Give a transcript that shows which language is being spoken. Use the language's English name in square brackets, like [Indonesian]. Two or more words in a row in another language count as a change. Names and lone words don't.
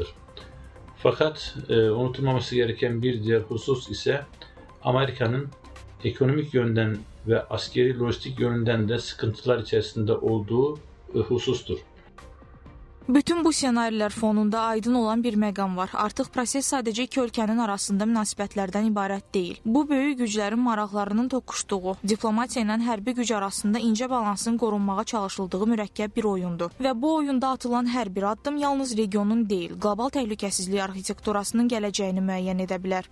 [Turkish] Fakat unutulmaması gereken bir diğer husus ise Amerika'nın ekonomik yönden ve askeri lojistik yönünden de sıkıntılar içerisinde olduğu husustur. [Azerbaijani] Bütün bu ssenarilər fonunda aydın olan bir məqam var. Artıq proses sadəcə iki ölkənin arasında münasibətlərdən ibarət deyil. Bu, böyük güclərin maraqlarının toqquşduğu, diplomatiya ilə hərbi güc arasında incə balansın qorunmağa çalışıldığı mürəkkəb bir oyundur. Və bu oyunda atılan hər bir addım yalnız regionun deyil, qlobal təhlükəsizlik arxitekturasının gələcəyini müəyyən edə bilər.